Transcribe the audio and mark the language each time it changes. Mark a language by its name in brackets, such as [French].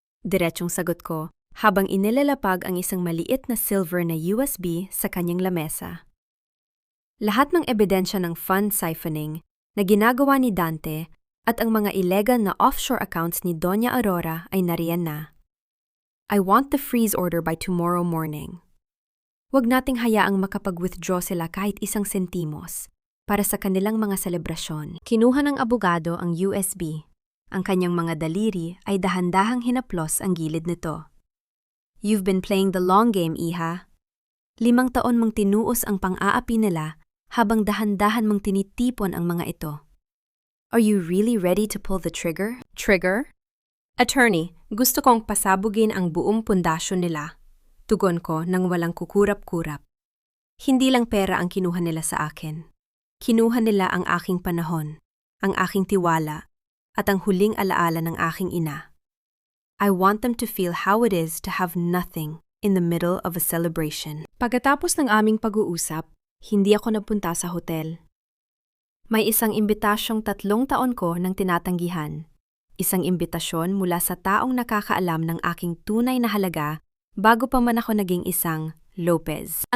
[Filipino] Diretsong sagot ko habang inilalapag ang isang maliit na silver na USB sa kanyang lamesa. Lahat ng ebidensya ng fund siphoning na ginagawa ni Dante at ang mga illegal na offshore accounts ni Doña Aurora ay nariyan na. [English] I want the freeze order by tomorrow morning. [Filipino] Huwag nating hayaang makapag-withdraw sila kahit 1 sentimos para sa kanilang mga selebrasyon. Kinuha ng abogado ang USB. Ang kanyang mga daliri ay dahan-dahang hinaplos ang gilid nito. [English] You've been playing the long game, Iha. [Filipino] 5 taon mong tinuos ang pang-aapi nila habang dahan-dahan mong tinitipon ang mga ito. [English] Are you really ready to pull the trigger? Trigger? [Filipino] Attorney, gusto kong pasabugin ang buong pundasyon nila. Tugon ko nang walang kukurap-kurap. Hindi lang pera ang kinuha nila sa akin. Kinuha nila ang aking panahon, ang aking tiwala, at ang huling alaala ng aking ina. [English] I want them to feel how it is to have nothing in the middle of a celebration. [Filipino] Pagkatapos ng aming pag-uusap, hindi ako napunta sa hotel. May isang imbitasyong 3 taon ko nang tinatanggihan. Isang imbitasyon mula sa taong nakakaalam ng aking tunay na halaga bago pa man ako naging isang Lopez.